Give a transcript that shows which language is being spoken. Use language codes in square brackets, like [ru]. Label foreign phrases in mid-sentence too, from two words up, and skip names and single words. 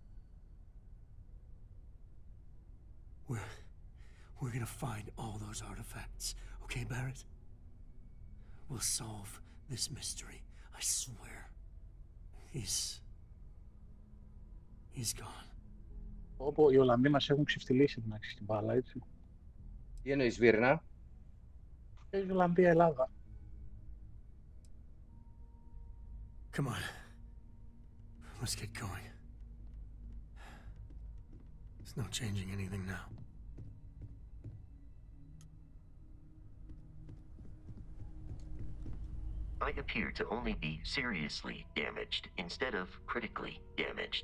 [en] We're gonna find all those artifacts, okay, Barrett? We'll solve this mystery, I swear. He's gone. [el] Όπου οι Ολλανδοί μας έχουν ξεφτυλίσει την μπάλα, έτσι. Τι εννοείς, Βίρνα? Η Ολλανδία, Ελλάδα. [en] Come on. Let's get going. There's no changing anything now. I appear to only be seriously damaged instead of critically damaged.